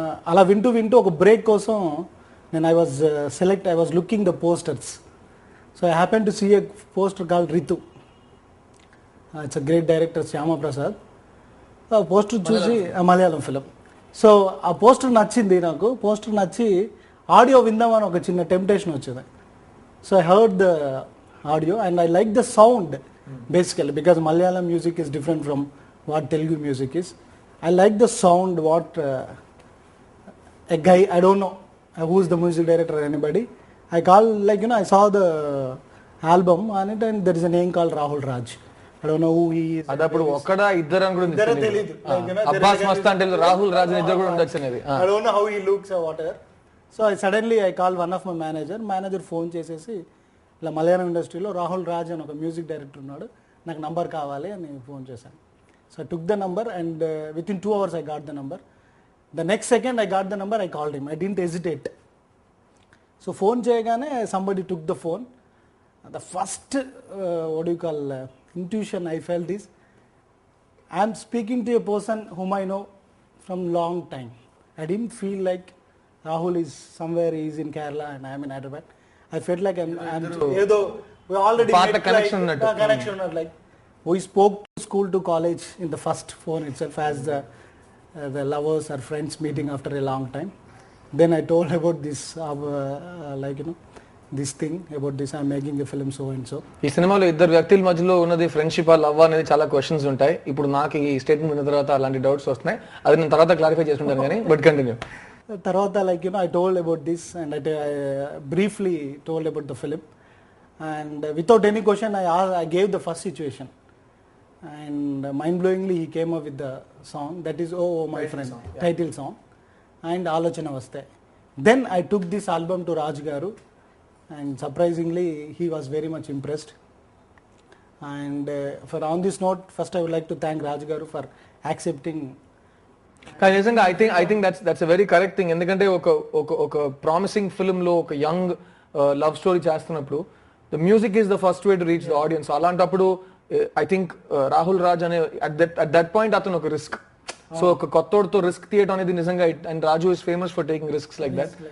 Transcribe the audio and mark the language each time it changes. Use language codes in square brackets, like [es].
[te] Ala vintu oka break kosam [en] I was looking the posters. So I happened to see a poster called Ritu. It's a great director, Shyama Prasad. [te] A poster చూసి Malayalam film. So ఆ poster నచ్చింది నాకు. Poster నచ్చి audio విందామని ఒక చిన్న temptation వచ్చింది. [en] So I heard the audio and I like the sound basically, because Malayalam music is different from what Telugu music is. I like the sound what a guy, I don't know who is the music director or anybody. I called, like, you know, I saw the album on it and there is a name called Rahul Raj. I don't know who he is. [te] అదప్పుడు ఒక్కడా ఇద్దరు అని కూడా తెలియదు. అబ్బాస్ మస్తాన్ అంటే రాహుల్ రాజ్ ఇద్దరు కూడా ఉండొచ్చు అనేది. [en] I don't know how he looks or whatever. So I called one of my manager [te] phone చేసేసి ఇలా మలయాళం ఇండస్ట్రీలో రాహుల్ రాజ్ అని ఒక మ్యూజిక్ డైరెక్టర్ ఉన్నాడు, నాకు నంబర్ కావాలి అని ఫోన్ చేశాను. [en] So I took the number and within 2 hours I got the number. The next second I got the number, I called him. I didn't hesitate. So phone చేయగానే somebody took the phone. The first what do you call intuition I felt is I am speaking to a person whom I know from long time. I didn't feel like Rahul is somewhere, he is in Kerala and I am in Hyderabad. I felt like I'm ఏదో we already met connection like we spoke to school to college in the first phone itself as the lovers or friends meeting after a long time. Then I told about this like, you know, this thing about this I'm making a film so and so. [te] ఈ సినిమాలో ఇద్దరు వ్యక్తుల మధ్యలో ఉన్నది friendship, love అనేది చాలా questions ఉంటాయి. ఇప్పుడు నాకు ఈ స్టేట్మెంట్ విన్న తర్వాత అలాంటి డౌట్స్ వస్తున్నాయి, అది నేను తర్వాత క్లారిఫై చేసుకుంటాను కానీ [en] But continue. తర్వాత like, you know, I told about this and I briefly told about the film, and without any question I gave the first situation, and mind-blowingly he came up with the song that is Oh My Friend, title song, and Alochana Vaste. Then I took this album to Raj Garu and surprisingly he was very much impressed. And for on this note, first I would like to thank Raj Garu for accepting. [te] కానీ నిజంగా [en] I think that's a very correct thing. [te] ఎందుకంటే ఒక promising ఫిల్మ్లో ఒక young love story చేస్తున్నప్పుడు [en] The music is the first way to reach the audience. అలాంటప్పుడు I think Rahul Raj అనే at that point అతను ఒక risk. [te] సో ఒక కొత్తోడితో రిస్క్ తీయడం అనేది నిజంగా [en] And Raju is famous for taking risks like that.